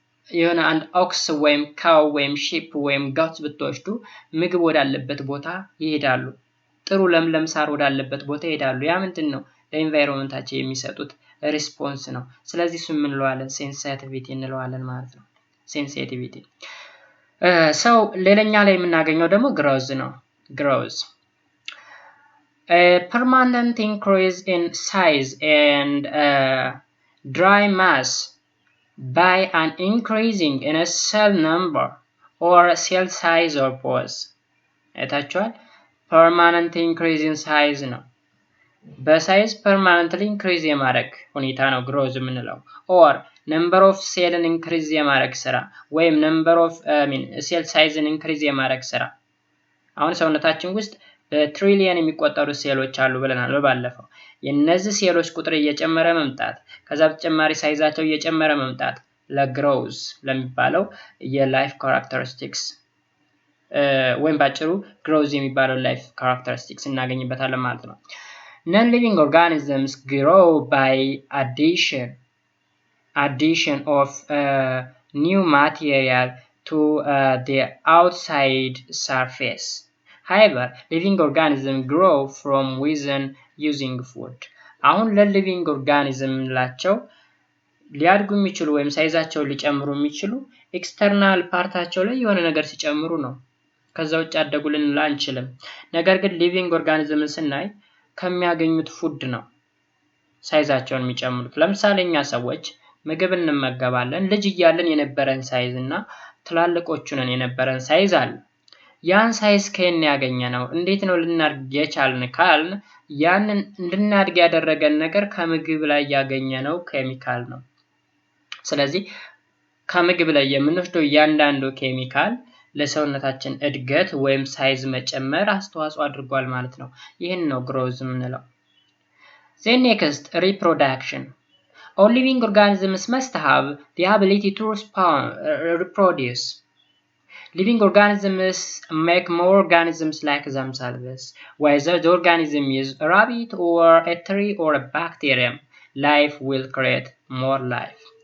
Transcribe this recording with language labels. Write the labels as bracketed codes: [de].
[am] የሆነ አንድ ኦክስ ወይም ካው ወይም ሺፕ ወይም ጋት ብትወስዱ ምግብ ወዳለበት ቦታ ይሄዳሉ። ጥሩ ለምለም ሳር ወዳለበት ቦታ ይሄዳሉ። ያ ምንድን ነው? ለኢንቫይሮንመንታቸው የሚሰጡት ሪስፖንስ ነው። ስለዚህ እሱ ምን እንለዋለን? ሴንሲቲቪቲ እንለዋለን ማለት ነው። ሴንሲቲቪቲ ሰው ሌላኛ ላይ የምናገኘው ደግሞ ግሮዝ ነው። ግሮዝ [en] permanent increase in size and dry mass by an increasing in a cell number or cell size or both. [am] አይታችኋል? [en] permanent increase in size [am] ነው። በሳይዝ permanently increase የማድረግ ሁኔታ ነው ግሮዝ የምንለው። or number of cellን increase የማድረግ ስራ ወይም number of cell sizeን increase የማድረግ ስራ። አሁን ሰውነታችን ውስጥ በትሪሊየን የሚቆጠሩ ሴሎች አሉ ብለናል ባለፈው። የነዚህ ሴሎች ቁጥር እየጨመረ መምጣት ከዛ በተጨማሪ ሳይዛቸው እየጨመረ መምጣት ለግሮዝ ለሚባለው የላይፍ ካራክተሪስቲክስ ወይም ባጭሩ ግሮዝ የሚባለው ላይፍ ካራክተሪስቲክስ እናገኝበታለን ማለት ነው። [en] Non-living organisms grow by addition of new material to the outside surface. However, living organisms grow from within using food. [am] አሁን ለሊቪንግ ኦርጋኒዝም ላቸው ሊያድጉ የሚችሉ ወይም ሳይዛቸው ሊጨምሩ የሚችሉ ኤክስተርናል ፓርታቸው ላይ የሆነ ነገር ሲጨምሩ ነው። ከዛ ውጭ አደጉ ልንል አንችልም። ነገር ግን ሊቪንግ ኦርጋኒዝምን ስናይ ከሚያገኙት ፉድ ነው ሳይዛቸውን የሚጨምሩት። ለምሳሌ እኛ ሰዎች ምግብ እንመገባለን። ልጅ እያለን የነበረን ሳይዝ እና ትላልቆቹ ነን የነበረን ሳይዝ አለ። ያን ሳይዝ ከየት ያገኘነው? እንዴት ነው ልናድግ የቻልን ካልን ያንን እንድናድግ ያደረገን ነገር ከምግብ ላይ ያገኘነው ኬሚካል ነው። ስለዚህ ከምግብ ላይ የምንወስደው እያንዳንዱ ኬሚካል ለሰውነታችን እድገት ወይም ሳይዝ መጨመር አስተዋጽኦ አድርጓል ማለት ነው። ይህን ነው ግሮዝ የምንለው። [en] Then next, reproduction. All living organisms must have the ability to reproduce. living organisms make more organisms like themselves. Whether the organism is a rabbit or a tree or a bacterium, life will create more life.